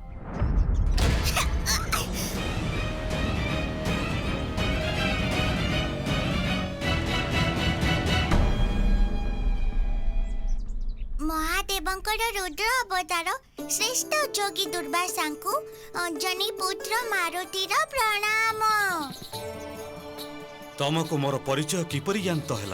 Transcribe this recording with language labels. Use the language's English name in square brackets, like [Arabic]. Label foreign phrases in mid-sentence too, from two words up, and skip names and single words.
[Odia] ମହାଦେବଙ୍କର ରୁଦ୍ର ଅବତାର ଶ୍ରେଷ୍ଠ ଯୋଗୀ ଦୁର୍ବାସା କୁ ଅଞ୍ଜନୀ ପୁତ୍ର ମାରୁତିର ପ୍ରଣାମ। ତୁମକୁ ମୋର ପରିଚୟ କିପରି ଜ୍ଞାତ ହେଲା?